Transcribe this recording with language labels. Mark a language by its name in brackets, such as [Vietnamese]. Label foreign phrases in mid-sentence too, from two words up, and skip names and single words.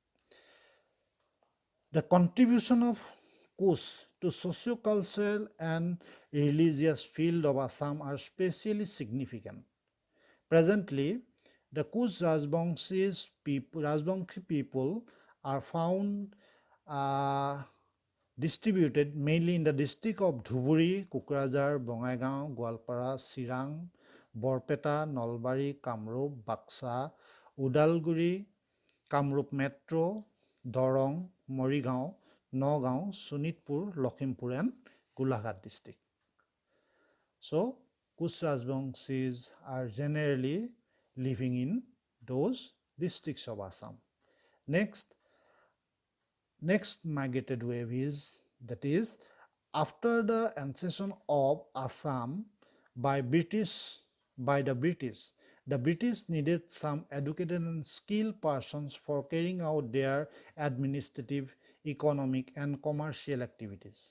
[English] The contribution of Kush to socio-cultural and religious field of Assam are especially significant. Presently, the Kush Rajbangshi people are found distributed mainly in the district of Dhuburi, Kukrajhar, Bongaigaon, Goalpara, Chirang, Borpeta, Nalbari, Kamrup, Baksa, Udalguri, Kamrup Metro, Dorong, Morigaon, Nagaon, Sonitpur, Lakhimpur and Golaghat district. So, Kuch Rajbangshis are generally living in those districts of Assam. Next migrated wave is, that is, after the annexation of Assam by the British, the British needed some educated and skilled persons for carrying out their administrative, economic and commercial activities.